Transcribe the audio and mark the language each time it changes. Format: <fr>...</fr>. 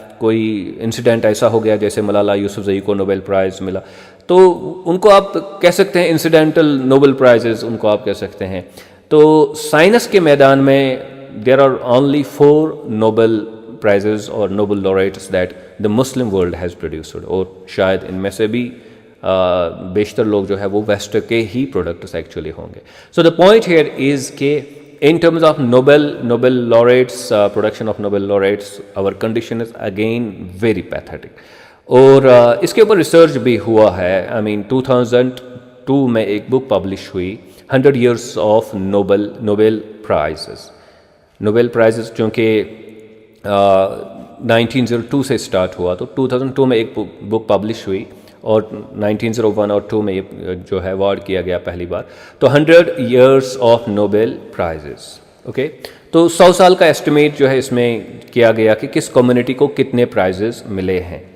<ur>کوئی انسیڈنٹ ایسا ہو گیا جیسے ملالہ یوسفزئی کو نوبل پرائز ملا، تو ان کو آپ کہہ سکتے ہیں انسیڈنٹل نوبل پرائزز، ان کو آپ کہہ سکتے ہیں. تو سائنس کے میدان میں</ur> <en>there are only 4 Nobel prizes</en> <ur>اور Nobel laureates</ur> <en>that the Muslim world has produced,</en> <ur>اور شاید ان میں سے بھی بیشتر لوگ جو ہے وہ ویسٹ کے ہی پروڈکٹس ایکچولی ہوں گے.</ur> <en>so the point here is</en> <ur>کہ</ur> <en>in terms of Nobel laureates, production of Nobel laureates, our condition is again very pathetic.</en> <ur>اور اس کے اوپر ریسرچ بھی ہوا ہے.</ur> <en>I mean</en> <ur>2002 میں ایک بک پبلش ہوئی</ur> <en>100 years of Nobel prizes.</en> <ur>Nobel prices چونکہ 1902 سے اسٹارٹ ہوا، تو 2002 میں ایک بک پبلش ہوئی اور 1901 اور 2 میں یہ جو ہے ایوارڈ کیا گیا پہلی بار. تو</ur> <en>100 years of Nobel prizes.</en> <ur>Okay, تو 100 سال کا ایسٹیمیٹ جو ہے اس میں کیا گیا کہ کس کمیونٹی کو کتنے پرائزز ملے ہیں.</ur>